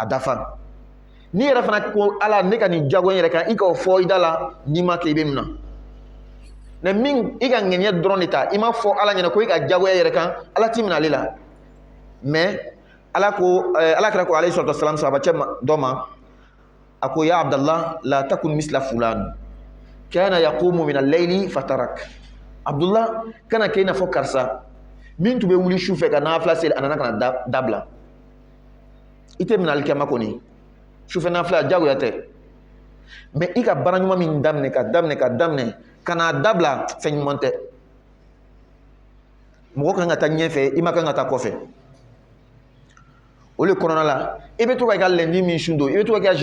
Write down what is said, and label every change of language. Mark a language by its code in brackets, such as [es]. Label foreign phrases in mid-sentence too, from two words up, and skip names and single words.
[bm] dafa ni yɛrɛ fana ko ala ne ka nin jago yɛrɛ kan i k'o fɔ i da la n'i ma kɛ i bɛ mina mɛ min i ka ŋɛniɲɛ dɔrɔn de ta i ma fɔ ala ɲɛna ko i ka jagoya yɛrɛ kan ala t'i minɛ ale la mɛ ala ko ala kɛra ko [ar] عليه الصلاة والسلام [bm] sahabacɛ dɔ ma a ko [ar] يا عبد الله لا تكن مثل فلان كان يقوم من الليل فترك [bm] abdullah kana kɛ i n'a fɔ karisa min tun bɛ wuli su fɛ ka nafila seli a nana ka na dabila i tɛ minɛ alikiyama kɔni sufɛ nafila jagoya tɛ mɛ i ka baara ɲuman min daminɛ ka daminɛ ka n'a dabila fɛn ɲuman tɛ mɔgɔ kan ka taa ɲɛfɛ i ma kan ka taa kɔfɛ o de kɔnɔna la i bɛ to ka i ka lundi min sun don i bɛ to ka i ka